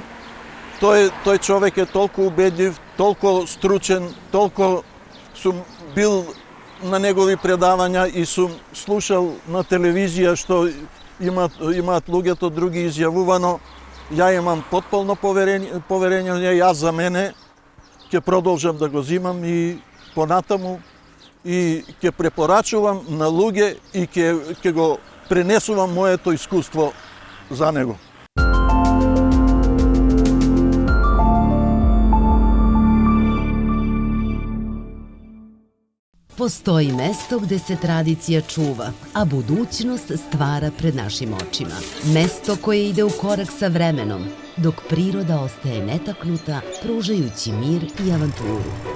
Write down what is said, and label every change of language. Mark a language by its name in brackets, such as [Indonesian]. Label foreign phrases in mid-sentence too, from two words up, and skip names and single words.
[Macedonian] Тој човек е толку убедлив, толку стручен, толку сум бил на негови предавања и сум слушал на телевизија што имаат луѓето други изјавувано. Ја имам потполно поверење, јас за мене ќе продолжам да го зимам и понатаму и ќе препорачувам на луѓе и ќе го пренесувам моето искуство за него. [Serbian] Postoji mesto gde se tradicija čuva, a budućnost stvara pred našim očima. Mesto koje ide u korak sa vremenom, dok priroda ostaje netaknuta, pružajući mir i avanturu.